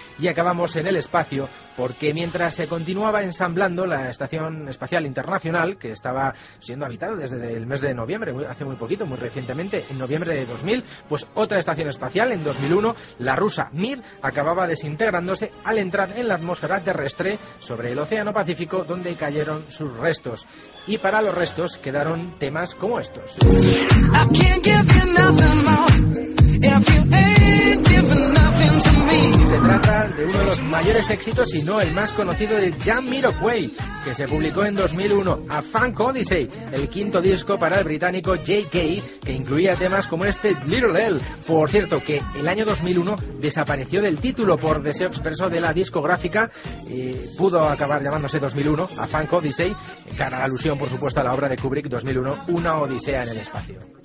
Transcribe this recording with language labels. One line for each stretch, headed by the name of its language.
Spanish: Y acabamos en el espacio, porque mientras se continuaba ensamblando la Estación Espacial Internacional, que estaba siendo habitada desde el mes de noviembre, hace muy poquito, muy recientemente, en noviembre de 2000, pues otra estación espacial, en 2001, la rusa Mir, acababa desintegrándose al entrar en la atmósfera terrestre sobre el Océano Pacífico, donde cayeron sus restos. Y para los restos quedaron temas como estos.
English: I can't give you nothing more if you ain't giving nothing to me.
Spanish: Se trata de uno de los mayores éxitos, si no el más conocido, de Jamiroquai, que se publicó en 2001, A Funk Odyssey, el quinto disco para el británico J.K., que incluía temas como este Little L. Por cierto, que el año 2001 desapareció del título por deseo expreso de la discográfica, pudo acabar llamándose 2001, A Funk Odyssey, cara a alusión, por supuesto, a la obra de Kubrick, 2001, Una Odisea en el Espacio.